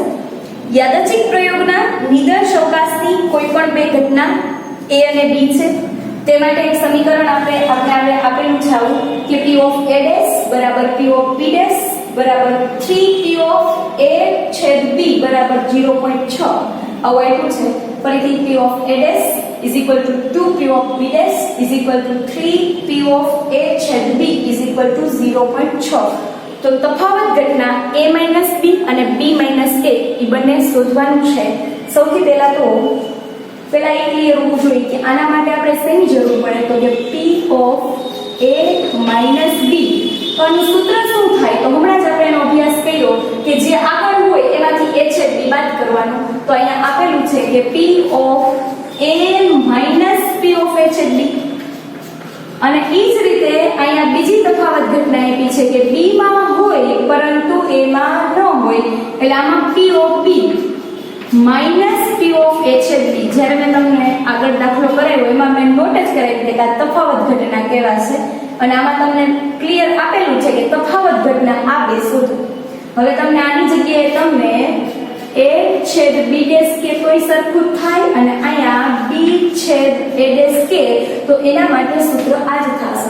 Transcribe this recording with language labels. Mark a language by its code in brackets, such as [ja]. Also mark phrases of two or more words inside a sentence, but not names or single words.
[gu] યાદચ્છિક પ્રયોગના નિદર્શ અવકાશની કોઈ પણ બે ઘટના a અને b છે. તે માટે એક સમીકરણ આપણે આપેલું છે આવું કે [en] p of a dash [gu] બરાબર [en] p of b dash [gu] બરાબર [en] 3p of a [gu] છેદ b બરાબર 0.6 આવું આપ્યું છે. [en] ફરીથી p of a dash is equal to 2p of b dash is equal to 3p of a છેદ b is equal to 0.6. [gu] તો તફાવત ઘટના [en] a minus b [gu] અને [en] b minus a [gu] એ બંને શોધવાનું છે. સૌથી પહેલા તો એ ક્લિયર હોવું જોઈએ કે આના માટે આપણે શેની જરૂર પડે તો કે [en] p of a minus b. [gu] તો આનું સૂત્ર શું થાય તો હમણાં જ આપણે એનો અભ્યાસ કર્યો કે જે આગળ હોય એમાંથી a છેદ b બાદ કરવાનું. તો અહીંયા આપેલું છે કે [en] p of a minus p of a [gu] છેદ b. અને એ જ રીતે અહીંયા બીજી તફાવત ઘટના આપી છે કે b માં હોય પરંતુ a માં ન હોય એટલે આમાં [en] p of b minus p of a [gu] છેદ b. જ્યારે મેં તમને આગળ દાખલો કરાવ્યો એમાં મેં નોટ જ કરાવી કે આ તફાવત ઘટના કેવા છે અને આમાં તમને ક્લિયર આપેલું છે કે તફાવત ઘટના આ બે શોધો. હવે તમને આની જગ્યાએ તમને a છેદ b ડેશ કે કોઈ સરખું થાય અને અહીંયા b છેદ a ડેશ કે તો એના માટે સૂત્ર આ જ થશે.